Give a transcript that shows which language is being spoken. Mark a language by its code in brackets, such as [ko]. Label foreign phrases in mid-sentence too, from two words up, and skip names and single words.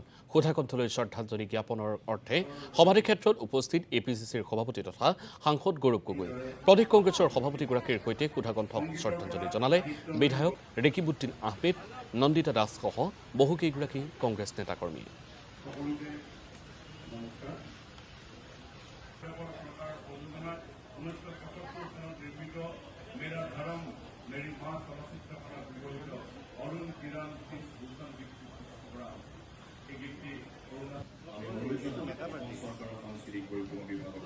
[as] সুধাকণ্ঠলৈ শ্ৰদ্ধাঞ্জলি জ্ঞাপনৰ অৰ্থে সমাধিক্ষেত্ৰত উপস্থিত এপিচিচিৰ সভাপতি তথা সাংসদ গৌৰৱ গগৈ। প্ৰদেশ কংগ্ৰেছৰ সভাপতিগৰাকীৰ সৈতে সুধাকণ্ঠক শ্ৰদ্ধাঞ্জলি জনালে বিধায়ক ৰেকিবুদ্দিন আহমেদ, নন্দিতা দাসসহ বহুকেইগৰাকী কংগ্ৰেছ নেতাকৰ্মী। [hi] मेरा धर्म मेरी मां चलचित्र कला विभूषित अरुण किरण सिंह भूषण गीतটি [as] সাংস্কৃতিক পৰিক্ৰমা